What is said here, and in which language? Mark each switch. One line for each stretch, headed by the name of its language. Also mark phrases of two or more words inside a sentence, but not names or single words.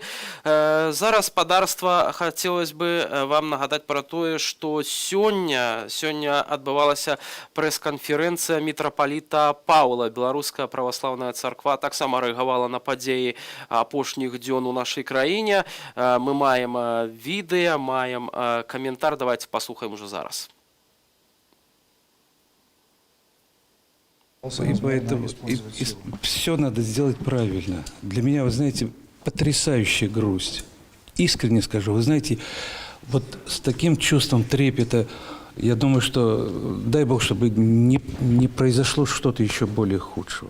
Belarusian: Зараз, спадарства, хацелось бы вам нагадаць пра тое, што сёння адбывалася прэс-канферэнцыя мітрапаліта Паўла. Беларуская праваслаўная царква таксама рэагавала на падзеі апошніх дзён у нашай краіне. Мы маем відэа, маем каментар. Давайте паслухаем ужо зараз.
Russian: И поэтому все надо сделать правильно. Для меня, вы знаете, потрясающая грусть. Искренне скажу, вы знаете, вот с таким чувством трепета, я думаю, что дай Бог, чтобы не произошло что-то еще более худшего.